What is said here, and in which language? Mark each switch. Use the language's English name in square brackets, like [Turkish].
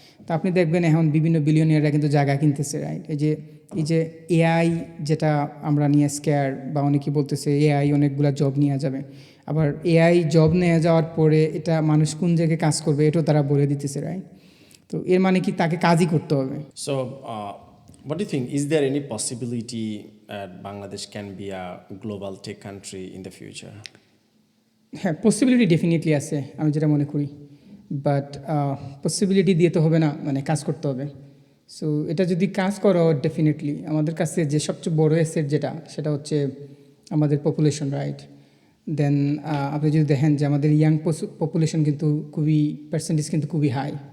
[Bangla] তো আপনি দেখবেন এখন বিভিন্ন বিলিয়নিয়াররা কিন্তু জায়গা কিনতেছে, রাইট? এই যে এআই যেটা আমরা নিয়ে স্কেয়ার বা অনেকেই বলতেছে এআই অনেকগুলো জব নিয়ে যাবে, আবার এআই জব নিয়ে যাওয়ার পরে এটা মানুষ কোন জায়গায় কাজ করবে এটাও তারা বলে দিতেছে, রাইট? তো এর মানে কি তাকে কাজই করতে হবে। [English] So, what do you think? Is there any possibility Bangladesh can be a global tech country in the future? [Bangla] হ্যাঁ, পসিবিলিটি ডেফিনেটলি আছে আমি যেটা মনে করি, বাট পসিবিলিটি দিয়ে তো হবে না, মানে কাজ করতে হবে। সো এটা যদি কাজ করো ডেফিনেটলি আমাদের কাছে যে সবচেয়ে বড় অ্যাসেট যেটা সেটা হচ্ছে আমাদের পপুলেশন, রাইট? দেন আপনি যদি দেখেন যে আমাদের ইয়াং পপুলেশন কিন্তু খুবই পার্সেন্টেজ কিন্তু খুবই হাই।